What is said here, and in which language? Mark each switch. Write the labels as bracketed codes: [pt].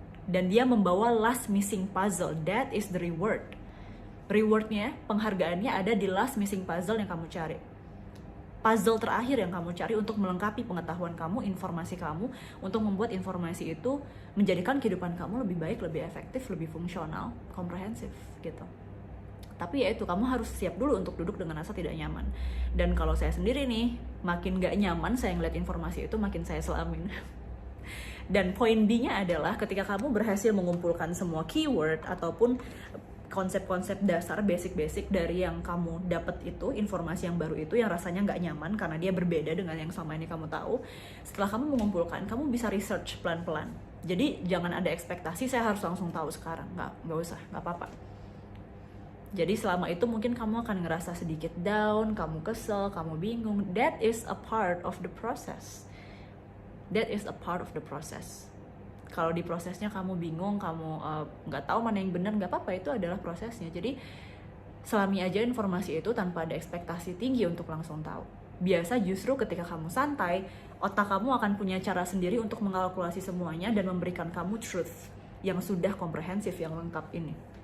[id] Dan dia membawa [en] last missing puzzle, that is the reward. [id] Rewardnya, penghargaannya ada di last missing puzzle yang kamu cari. Puzzle terakhir yang kamu cari untuk melengkapi pengetahuan kamu, informasi kamu, untuk membuat informasi itu menjadikan kehidupan kamu lebih baik, lebih efektif, lebih fungsional, komprehensif gitu. Tapi ya itu, kamu harus siap dulu untuk duduk dengan rasa tidak nyaman. Dan kalau saya sendiri nih, makin gak nyaman saya ngeliat informasi itu, makin saya selamin. Dan poin B-nya adalah ketika kamu berhasil mengumpulkan semua keyword ataupun konsep-konsep dasar, basic-basic dari yang kamu dapat itu, informasi yang baru itu yang rasanya nggak nyaman karena dia berbeda dengan yang selama ini kamu tahu. Setelah kamu mengumpulkan, kamu bisa research pelan-pelan. Jadi jangan ada ekspektasi saya harus langsung tahu sekarang, nggak usah, nggak apa-apa. Jadi selama itu mungkin kamu akan ngerasa sedikit down, kamu kesel, kamu bingung. [en] That is a part of the process. That is a part of the process. [id] Kalau di prosesnya kamu bingung, kamu nggak tahu mana yang benar, nggak apa-apa, itu adalah prosesnya. Jadi selami aja informasi itu tanpa ada ekspektasi tinggi untuk langsung tahu. Biasa justru ketika kamu santai, otak kamu akan punya cara sendiri untuk mengalkulasi semuanya dan memberikan kamu truth yang sudah komprehensif, yang lengkap ini.